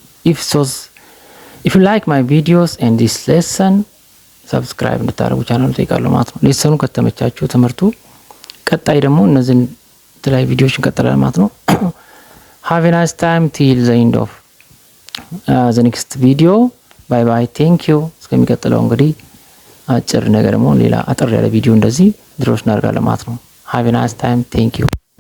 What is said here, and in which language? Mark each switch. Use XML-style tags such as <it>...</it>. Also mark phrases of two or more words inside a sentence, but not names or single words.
<en>if you like my videos and this lesson subscribe</en> <am>እንድታደርጉ ቻናሉን ጠይቃለሁ ማለት ነው። ሌሰኑ ከተመቻችሁ ትምህርቱ ቀጣይ ደግሞ እነዚህን ተላይ ቪዲዮዎች እንቀጥላለን ማለት ነው።</am> <en>have a nice time till the end of the next video bye thank you።</en> <am>እስከሚቀጥለው እንግዲህ አጭር ነገር ደግሞ ሌላ አጠር ያለ ቪዲዮ እንደዚህ ድሮሽ እናደርጋለን ማለት ነው።</am> <en>have a nice time thank you</en>